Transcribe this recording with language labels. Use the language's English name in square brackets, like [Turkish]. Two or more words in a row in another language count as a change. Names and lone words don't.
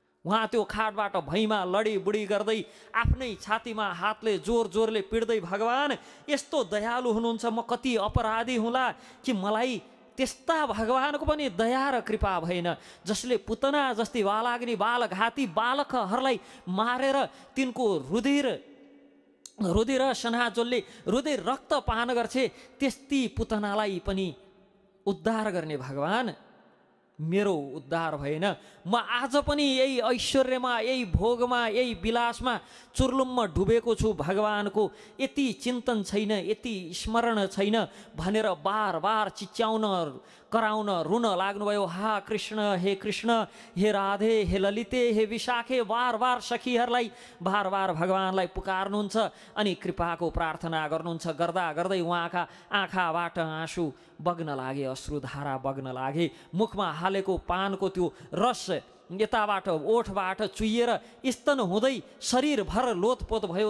[Nepali] उहाँ त्यो खाटबाट भैँमा लडीबुडी गर्दै आफ्नै छातीमा हातले जोर जोरले पिड्दै भगवान यस्तो दयालु हुनुहुन्छ, म कति अपराधी हुँला कि मलाई त्यस्ता भगवानको पनि दया र कृपा भएन, जसले पुतना जस्ती बालाग्नि बालघाती बालकहरूलाई मारेर तिनको रुधिर सनाजोलले रुधिर रक्त पान गर्छे, त्यस्ती पुतनालाई पनि उद्धार गर्ने भगवान मेरो उद्धार भएन। म आज पनि यही ऐश्वर्यमा, यही भोगमा, यही विलासमा चुर्लुममा डुबेको छु, भगवानको यति चिन्तन छैन, यति स्मरण छैन भनेर बार बार चिच्याउन कराउन रुन लाग्नुभयो। हा कृष्ण, हे कृष्ण, हे राधे, हे ललिते, हे विशाखे, बार बार सखीहरूलाई बार बार भगवानलाई पुकार्नुहुन्छ अनि कृपाको प्रार्थना गर्नुहुन्छ। गर्दा गर्दै उहाँका आँखाबाट आँसु बग्न लागे, अश्रुधारा बग्न लागे। मुखमा हालेको पानको त्यो रस यताबाट ओठबाट चुहिएर स्तन हुँदै शरीरभर लोतपोत भयो।